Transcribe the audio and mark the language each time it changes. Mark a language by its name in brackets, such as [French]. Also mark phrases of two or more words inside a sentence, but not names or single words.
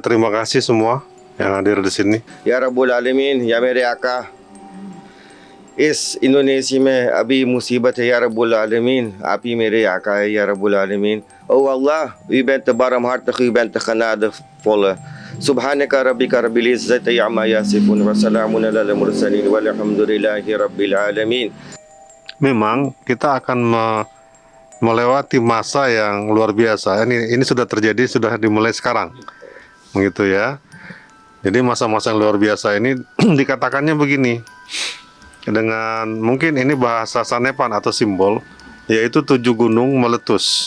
[Indonesian] Terima kasih semua yang hadir di sini. [Arabic] يا رب العالمين, [Hindi] या मेरे आका, इस इंडोनेशिया में अभी मुसीबत है [Arabic] يا رب العالمين, [Hindi] आप ही मेरे आका है [Arabic] يا رب العالمين. [English] Oh Allah, [Dutch] u bent de barmhartige, u bent de genadevolle. [Arabic] سبحانك ربك رب العزة عما يصفون وسلام على المرسلين والحمد لله رب العالمين. [Indonesian] Memang kita akan melewati masa yang luar biasa. Ini sudah terjadi, sudah dimulai sekarang, begitu ya. Jadi masa-masa yang luar biasa ini dikatakannya begini, dengan mungkin ini bahasa sanepan atau simbol, yaitu 7 gunung meletus.